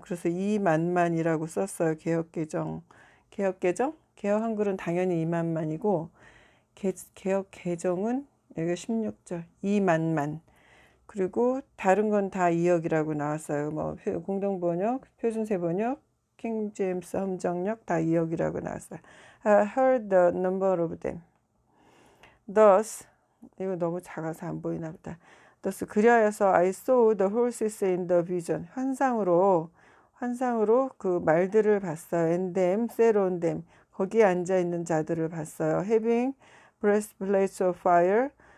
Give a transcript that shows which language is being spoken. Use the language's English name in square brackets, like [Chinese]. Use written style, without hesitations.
[Korean] 그래서 2만만이라고 썼어요. 개혁개정. 개혁 한글은 당연히 2만만이고 개혁 개정은 여기가 16절 2만만. 그리고 다른 건 다 2억이라고 나왔어요. 뭐 공동번역, 표준세번역, 킹제임스 함정역 다 2억이라고 나왔어요. [English] I heard the number of them. [Korean] Thus, 이거 너무 작아서 안 보이나 보다. [English] Thus, 그리하여서 I saw the horses in the vision. [Korean] 환상으로 그 말들을 봤어요. [English] And them, sat on them. [Korean] 거기에 앉아 있는 자들을 봤어요. [English] Having breastplates of fire.